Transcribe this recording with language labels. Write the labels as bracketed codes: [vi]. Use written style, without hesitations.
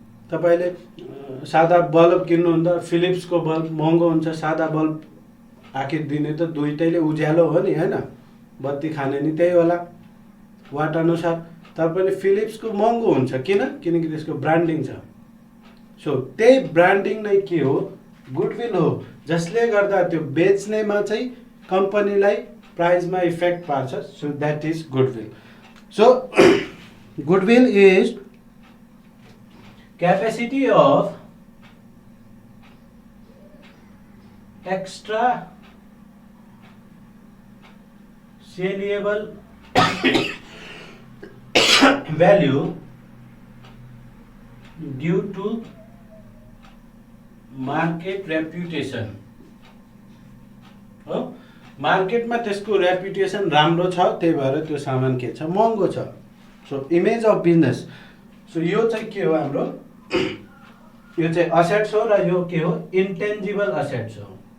[ne] तपाईँले सादा bulb किन्नुहुँदा फिलिप्सको bulb महँगो हुन्छ, सादा बल्ब आखिर दिने त दुइटैले उज्यालो हो नि हैन, बत्ती खाने नि त्यही होला वाट अनुसार। तर पनि फिलिप्सको महँगो हुन्छ, किन? किनकि त्यसको ब्रान्डिङ छ। सो त्यही ब्रान्डिङ नै के हो, गुडविल हो, जसले गर्दा त्यो बेच्नेमा चाहिँ कम्पनीलाई प्राइसमा इफेक्ट पार्छ। [en] So that is goodwill. So goodwill is capacity of extra saleable value due to [ne] market reputation हो, मार्केटमा त्यसको रेप्युटेसन राम्रो छ, त्यही भएर त्यो सामान के छ, महँगो छ। [en] so image of business, [ne] so यो चाहिँ के हो हाम्रो, यो चाहिँ असेट्स हो र यो के हो, इन्टेन्जिबल असेट्स हो।